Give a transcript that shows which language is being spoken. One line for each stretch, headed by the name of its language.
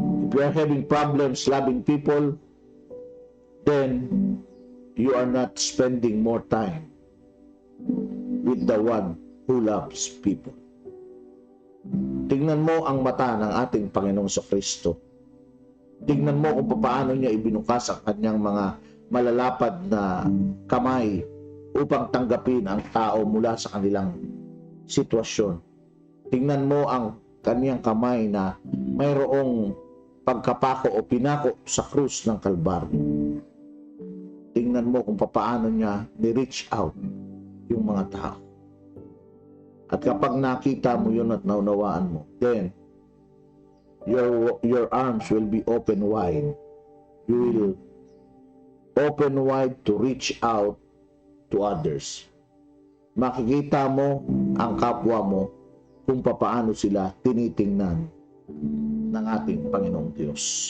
English: If you are having problems loving people, then you are not spending more time with the one who loves people.
Filipino: Tingnan mo ang mata ng ating Panginoong Kristo. Tingnan mo kung paano niya ibinukas ang kanyang mga malalapad na kamay upang tanggapin ang tao mula sa kanilang sitwasyon. Tingnan mo ang kanyang kamay na mayroong pagkapako o pinako sa krus ng Kalbaryo. Tingnan mo kung paano niya ni-reach out yung mga tao. At kapag nakita mo yun at naunawaan mo,
English: then your arms will be open wide. You will open wide to reach out to others.
Filipino: Makikita mo ang kapwa mo kung paano sila tinitingnan ng ating Panginoong Diyos.